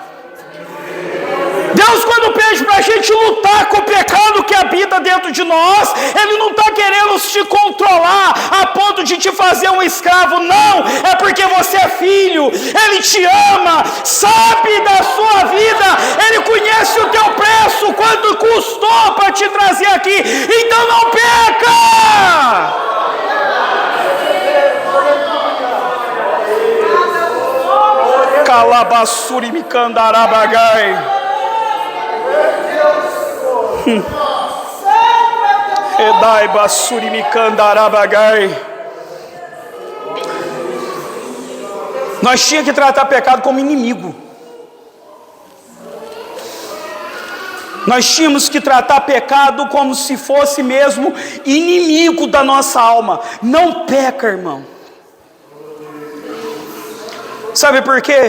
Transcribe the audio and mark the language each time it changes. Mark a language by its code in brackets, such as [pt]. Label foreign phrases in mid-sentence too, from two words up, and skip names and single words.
[pt] Deus, quando pede para a gente lutar com o pecado que habita dentro de nós, Ele não está querendo te controlar a ponto de te fazer um escravo, não. É porque você é filho, Ele te ama, sabe da sua vida, Ele conhece o teu preço, quanto custou para te trazer aqui. Então não peca. Calabassuri me candarabagai. Edai basuri me candarabagai. Nós tínhamos que tratar pecado como inimigo. Nós tínhamos que tratar pecado como se fosse mesmo inimigo da nossa alma. Não peca, irmão. Sabe por quê?